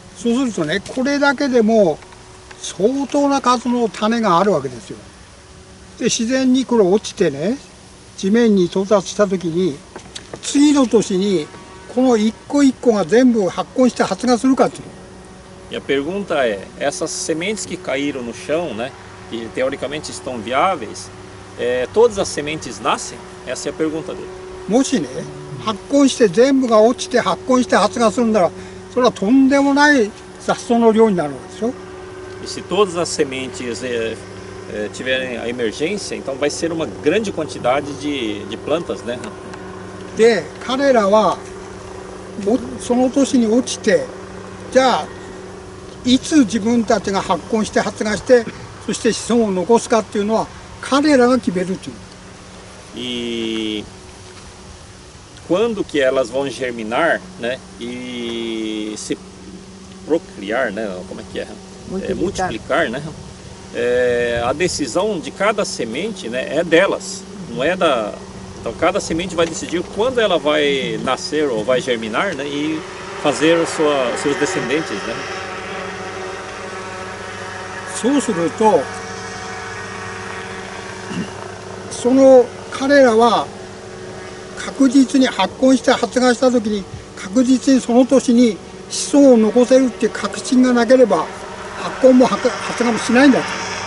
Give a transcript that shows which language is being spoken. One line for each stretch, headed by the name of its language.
Japanese: そうするとね、これだけでも相当な数の種があるわけですよ。で、自然にこれ落ちてね、地面に到達した時に次の年にこの一個一個が全部発根して発芽するかっていう。
Portuguese: E a pergunta é, essas sementes que caíram no chão, né, que teoricamente estão viáveis, todas as sementes nascem? Essa é a pergunta dele.
Japanese: もしね、発根して全部が落ちて発根して発芽するなら、それはとんでもない雑草の量になるわけでしょ。
Portuguese: E se todas as sementes tiverem a emergência, então vai ser uma grande quantidade de plantas, né?
Japanese: で、彼らはその年に落ちて、じゃあいつ自分たちが発根して発芽して、そして子孫を残すかっていうのは彼らが決めるっていう。
Portuguese: E quando que elas vão germinar, né, e se procriar, né, como é que é? Multiplicar, né? A decisão de cada semente, né, é delas, não é da Então cada semente vai decidir quando ela vai nascer ou vai germinar, né, e fazer seus descendentes, né?
Japanese: そうすると、その彼らは確実に発根して発芽した時に確実にその年に子孫を残せるっていう確信がなければ発根も発芽もしないんだと。